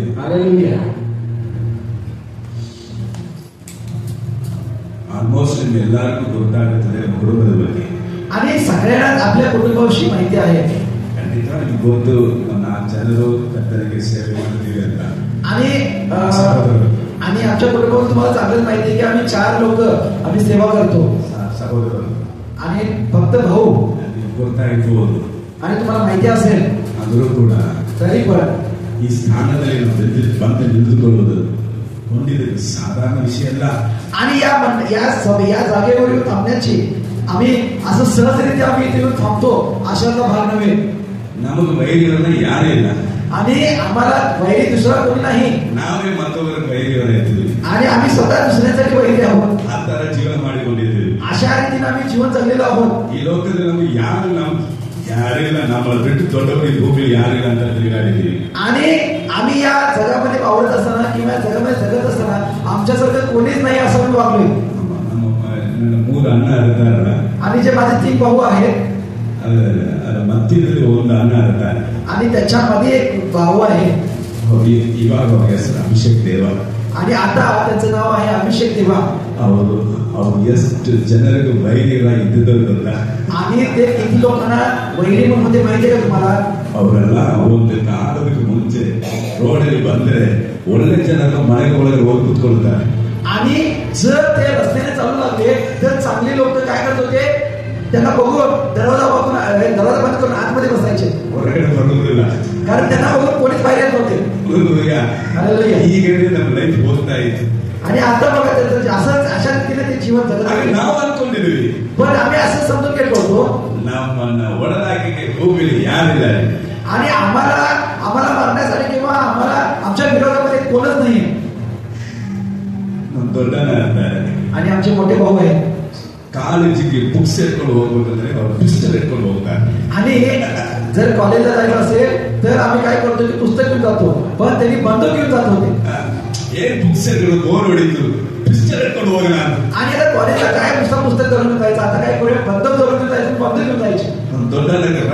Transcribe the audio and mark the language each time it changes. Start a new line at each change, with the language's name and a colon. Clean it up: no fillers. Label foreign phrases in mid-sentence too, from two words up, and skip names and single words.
Marathi: हालेलुया.
Kannada: ಆಲ್ಮೋಸ್ಟ್ ನಿಮ್ಮೆಲ್ಲರಿಗೂ ಗೊತ್ತಾಗುತ್ತದೆ ಕುಟುಂಬದ ಬಗ್ಗೆ.
Marathi: आणि सगळ्यांना आपल्या कुटुंबाविषयी माहिती आहे.
Kannada: ಖಂಡಿತ ನಿಮ್ಗೆ ಗೊತ್ತು ನಾವು ಜನರು ಕರ್ತನಿಗೆ ಸೇವೆ ಮಾಡ್ತೀವಿ ಅಂತ.
Marathi: आणि आमच्या कुटुंबावर तुम्हाला चांगलंच माहिती आहे की आम्ही 4 लोक आम्ही सेवा करतो.
Kannada: ಸಹೋದರರು
Marathi: आणि फक्त भाऊ.
Kannada: ಗೊತ್ತಾಗಿರ್ಬೋದು.
Marathi: आणि तुम्हाला माहिती असेल
Kannada: ಆದರೂ ಕೂಡ
Marathi: तरी पण
Kannada: ಈ ಸ್ಥಾನದಲ್ಲಿ ನಾವು ಬಂದು ನಿಂತುಕೊಳ್ಳುವುದು ಹೊಂದಿದ್ದು ಸಾಧಾರಣ ವಿಷಯ ಅಲ್ಲ.
Marathi: आणि या जागेवर येऊन थांबण्याची आम्ही असं सहजरित्या आम्ही इथे येऊन थांबतो अशाचा भाग नव्हे.
Kannada: ನಮಗೆ ವೈರಿಗಳನ್ನ ಯಾರೇ ಇಲ್ಲ.
Marathi: आणि आम्हाला वैरी दुसरा कोणी नाही.
Kannada: ನಾವೇ ಮತ್ತೊಬ್ಬರ ವೈರಿಗಳಾಗಿದ್ದೀವಿ.
Marathi: आणि आम्ही स्वतः दुसऱ्यासाठी वैरी आहोत.
Kannada: ಆ ತರ ಜೀವನ ಮಾಡಿಕೊಂಡಿದ್ದೀವಿ.
Marathi: अशा रीतीने आम्ही जीवन जगलेलो आहोत.
Kannada: ಈ ಲೋಕದಲ್ಲಿ ನಮ್ಗೆ ಯಾರಿಲ್ಲ, ನಮ್ಮನ್ನು ಬಿಟ್ಟು ದೊಡ್ಡವರು ಈ ಭೂಮಿಯಲ್ಲಿ ಯಾರಿಲ್ಲ ಅಂತ ತಿರುಗಾಡಿದ್ದೀವಿ.
Marathi: आणि आम्ही या जगामध्ये वावरत असताना किंवा या जगामध्ये जगत असताना आमच्यासारखं कोणीच नाही असं मी वागलोय.
Kannada: ನನ್ನ 3 ಅಣ್ಣ ಇರ್ತಾರಲ್ಲ,
Marathi: आणि जे माझे 3 भाऊ आहेत
Kannada: ಅದರ ಮಧ್ಯದಲ್ಲಿ ಒಂದು ಅಣ್ಣ ಇರ್ತಾರೆ.
Marathi: आणि त्याच्यामध्ये एक भाऊ आहे.
Kannada: ಇವಾಗ ಅವ್ರ ಹೆಸರು ಅಭಿಷೇಕ್ ದೇವ.
Marathi: आणि आता त्याचं नाव आहे अभिषेक देवा.
Kannada: ಅವರು ಎಷ್ಟು ಜನರಿಗೆ ವೈರಿಗಳಾಗಿ ಇದ್ದಿದ್ದರು ಗೊತ್ತಾ?
Marathi: आणि ते किती लोकांना वैरी म्हणून होते माहितीये का तुम्हाला?
Kannada: ಅವರೆಲ್ಲ ಒಂದು ಕಾಲದಕ್ಕೆ ಮುಂಚೆ ರೋಡಲ್ಲಿ ಬಂದ್ರೆ ಒಳ್ಳೆ ಜನರು ಮನೆಗೆ ಒಳಗೆ ಹೋಗಿ ಕೂತ್ಕೊಳ್ತಾರೆ.
Marathi: आणि जर ते रस्त्याने चालू लागले तर चांगली लोक काय करत होते, त्यांना बघून दरवाजा बंद करून आतमध्ये बसायचे,
Kannada: ಹೊರಗಡೆ ಬರುವುದಿಲ್ಲ.
Marathi: कारण त्यांना बघून कोणीच बाहेर येत नव्हते.
Kannada: ಈಗ ನಮ್ಮ ಲೈಫ್ ಹೋಗ್ತಾ ಇತ್ತು.
Marathi: आणि आता बघा अशा रीतीने ते जीवन जगत आहे.
Kannada: ನಾವು ಅನ್ಕೊಂಡಿದ್ವಿ,
Marathi: पण आम्ही असं समजून घेत होतो
Kannada: ನಮ್ಮನ್ನ ಒಡೆದಾಕಿ ಭೂಮಿಯಲ್ಲಿ ಯಾರಿಲ್ಲ.
Marathi: आणि आम्हाला मारण्यासाठी किंवा आम्हाला आमच्या विरोधामध्ये कोणच नाही.
Kannada: ನಮ್ಮ ದೊಡ್ಡನ ಇರ್ತಾರೆ
Marathi: आणि आमचे मोठे भाऊ आहेत.
Kannada: ಕಾಲೇಜಿಗೆ ಬುಕ್ಸ್ ಇಟ್ಕೊಂಡು ಹೋಗ್ಬೇಕಂದ್ರೆ ಅವ್ರು ಪಿಸ್ಟಲ್ ಇಟ್ಕೊಂಡು ಹೋಗ್ತಾರೆ.
Marathi: आणि जर कॉलेजला जायचं असेल तर आम्ही काय करतो की पुस्तक घेऊन जातो, पण त्यांनी बंदूक घेऊन जात होते.
Kannada: ಏನ್
English: books bore
Kannada: ಹೊಡಿತು, ಪಿಸ್ಟಲ್ ಇಟ್ಕೊಂಡು ಹೋಗೋಣ.
Marathi: आणि आता कॉलेजला काय पुस्तक धरून जायचं, आता काय करूया बंदूक धरून जायचं, बंदूक घेऊन जायचे.